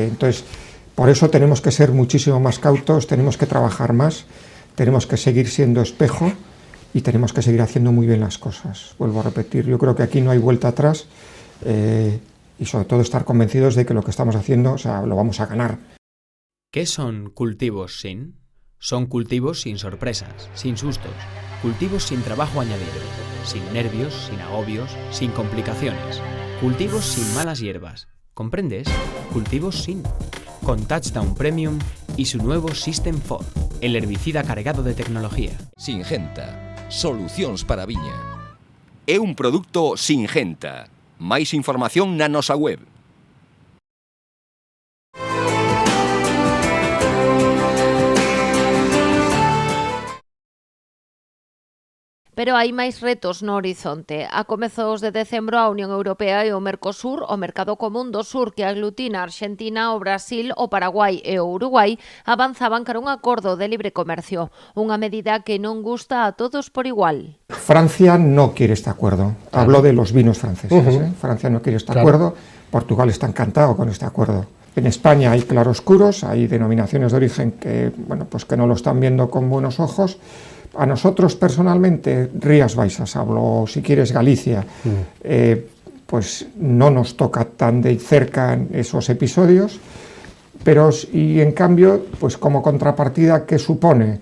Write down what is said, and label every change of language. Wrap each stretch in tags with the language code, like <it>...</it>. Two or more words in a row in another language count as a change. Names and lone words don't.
<es>Entonces, por eso tenemos que ser muchísimo más cautos, tenemos que trabajar más, tenemos que seguir siendo espejo y tenemos que seguir haciendo muy bien las cosas. Vuelvo a repetir, yo creo que aquí no hay vuelta atrás y sobre todo estar convencidos de que lo que estamos haciendo, o sea, lo vamos a ganar. ¿Qué son cultivos sin? Son cultivos sin sorpresas, sin sustos, cultivos sin trabajo añadido, sin nervios, sin agobios, sin complicaciones, cultivos sin malas hierbas. ¿Comprendes? Cultivos sin. Con Touchdown Premium y su nuevo System 4, el herbicida cargado de tecnología.</es> <gl>Singenta, solucións para a viña. É un produto Singenta. Máis información na nosa web. Pero hai máis retos no horizonte. A comezos de decembro, a Unión Europea e o Mercosur, o Mercado Común do Sur, que aglutina a Argentina, o Brasil, o Paraguai e o Uruguai, avanzaban cara un acordo de libre comercio, unha medida que non gusta a todos por igual.</gl> <es>Francia no quiere este acuerdo. Hablo de los vinos franceses. Francia no quiere este acuerdo. Portugal está encantado con este acuerdo. En España hay claroscuros, hay denominaciones de origen que, bueno, pues que no lo están viendo con buenos ojos. A nosotros personalmente, Rías Baixas, hablo, si quieres, Galicia, pues no nos toca tan de cerca esos episodios, pero y en cambio, pues como contrapartida, ¿qué supone?</es>